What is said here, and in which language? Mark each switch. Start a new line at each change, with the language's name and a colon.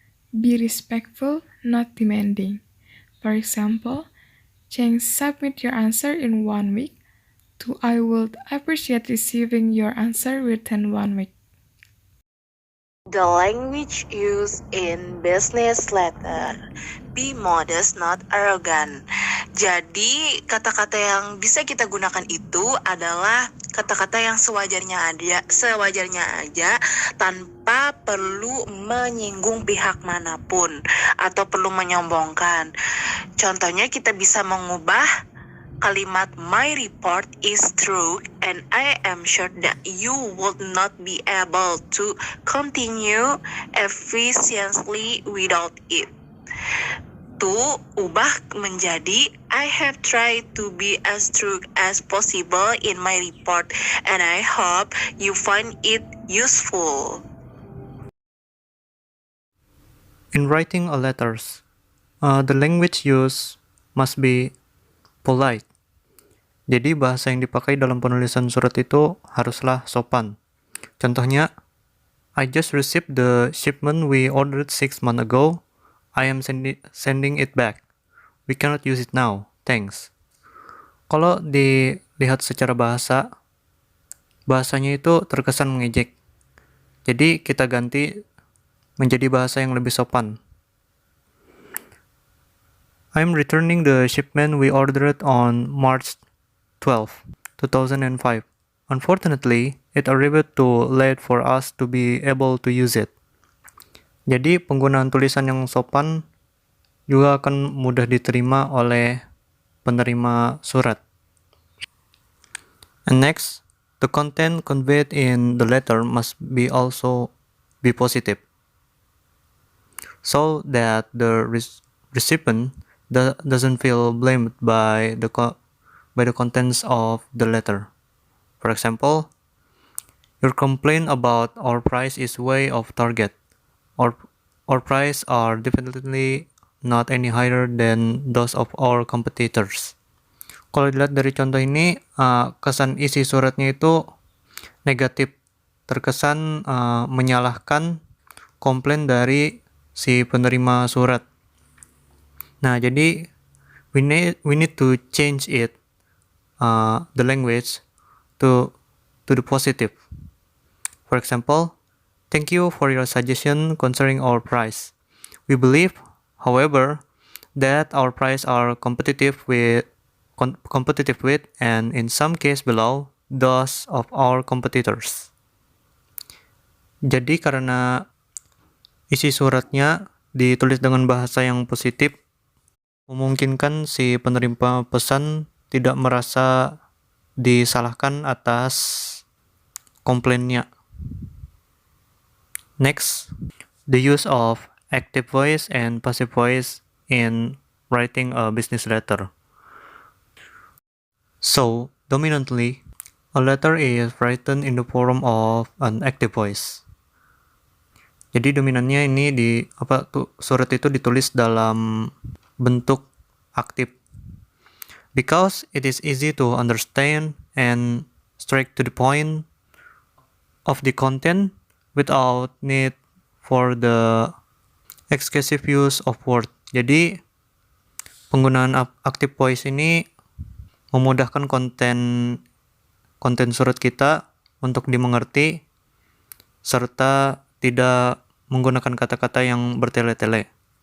English: Be respectful, not demanding. For example, Cheng, submit your answer in 1 week. To I would appreciate receiving your answer within 1 week. The language used in business letter. Be modest, not arrogant.
Indonesian: Jadi, kata-kata yang bisa kita gunakan itu adalah kata-kata yang sewajarnya aja tanpa perlu menyinggung pihak manapun atau perlu menyombongkan. Contohnya kita bisa mengubah kalimat
English: my report is true and I am sure that you would not be able to continue efficiently without it. To
Indonesian: ubah menjadi
English: I have tried to be as true as possible in my report and I hope you find it useful. In writing a letters, the language used must be polite.
Indonesian: Jadi bahasa yang dipakai dalam penulisan surat itu haruslah sopan. Contohnya,
English: I just received the shipment we ordered 6 months ago. I am sending it back. We cannot use it now. Thanks.
Indonesian: Kalau dilihat secara bahasanya itu terkesan mengejek. Jadi kita ganti menjadi bahasa yang lebih sopan.
English: I am returning the shipment we ordered on March 12, 2005. Unfortunately, it arrived too late for us to be able to use it.
Indonesian: Jadi, penggunaan tulisan yang sopan juga akan mudah diterima oleh penerima surat.
English: And next, the content conveyed in the letter must also be positive, so that the recipient doesn't feel blamed by the contents of the letter. For example, your complaint about our price is way off target. Our price are definitely not any higher than those of our competitors.
Indonesian: Kalau dilihat dari contoh ini, kesan isi suratnya itu negatif, terkesan menyalahkan komplain dari si penerima surat. Nah, jadi
English: we need to change the language to the positive. For example, thank you for your suggestion concerning our price. We believe, however, that our price are competitive competitive with, and in some case below, those of our competitors.
Indonesian: Jadi karena isi suratnya ditulis dengan bahasa yang positif, memungkinkan si penerima pesan tidak merasa disalahkan atas komplainnya.
English: Next, the use of active voice and passive voice in writing a business letter. So, dominantly, a letter is written in the form of an active voice.
Indonesian: Jadi dominannya ini surat itu ditulis dalam bentuk aktif.
English: Because it is easy to understand and straight to the point of the content without need for the excessive use of word.
Indonesian: Jadi penggunaan active voice ini memudahkan konten surat kita untuk dimengerti serta tidak menggunakan kata-kata yang bertele-tele.